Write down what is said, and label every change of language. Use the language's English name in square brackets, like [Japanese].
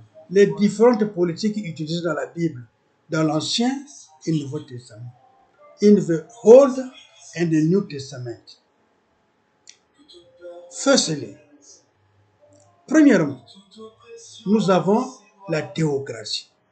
[French] Les différentes politiques utilisées dans la Bible, dans l'Ancien et le Nouveau Testament. [English] In the Old and the New Testament. [French] Firstly, premièrement, nous avons la théocratie.